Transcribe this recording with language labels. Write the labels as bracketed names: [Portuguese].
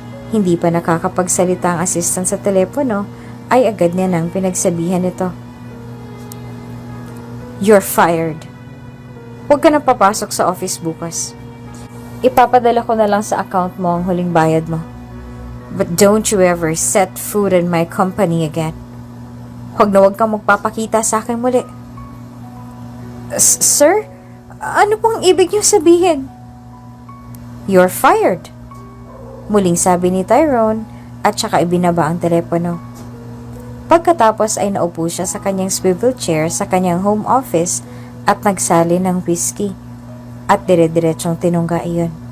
[Filipino] Hindi pa nakakapagsalita ang assistant sa telepono ay agad niya nang pinagsabihan nito. [English] "You're fired. [Filipino] Huwag ka nang papasok sa office bukas. Ipapadala ko na lang sa account mo ang huling bayad mo. [English] But don't you ever set foot in my company again. [Filipino] Huwag kang magpapakita sa akin muli." "Sir? Ano pong ibig niyo sabihin?" [English] "You're fired." [Filipino] Muling sabi ni Tyrone at saka ibinaba ang telepono. Pagkatapos ay naupo siya sa kanyang swivel chair sa kanyang home office at nagsali ng whiskey at dire-diretsong tinungga iyon.